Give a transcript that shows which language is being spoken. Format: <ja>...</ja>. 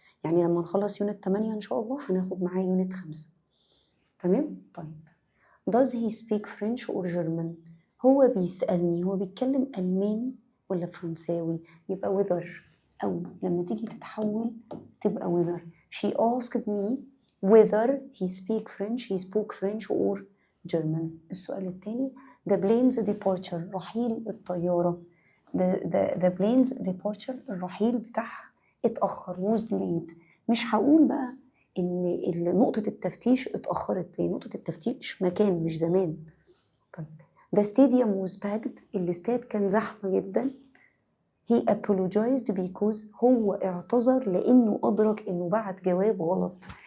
<ar>يعني لما نخلص يونت 8 ان شاء الله هناخد معاه يونت 5. تمام. طيب</ar> <en>does he speak French or German؟</en> <ar>هو بيسألني هو بيتكلم ألماني ولا فرنساوي، يبقى whether. أو لما تيجي تتحول تبقى whether.</ar> <en>She asked me whether he spoke French or German.</en> <ar>السؤال التاني</ar> <en>the plane's departure</en> <ar>رحيل الطيارة.</ar> <en>the plane's departure</en> <ar>الرحيل بتاعها اتأخر</ar> <en>was delayed.</en> <ar>مش هقول بقى إن نقطة التفتيش اتأخرت، هي نقطة التفتيش مكان مش زمان.</ar> <en>طيب the stadium was packed</en> <ar>الاستاد كان زحمة جدا.</ar> <en>he apologized because</en> <ar>هو اعتذر لأنه أدرك إنه بعت جواب غلط.</ar>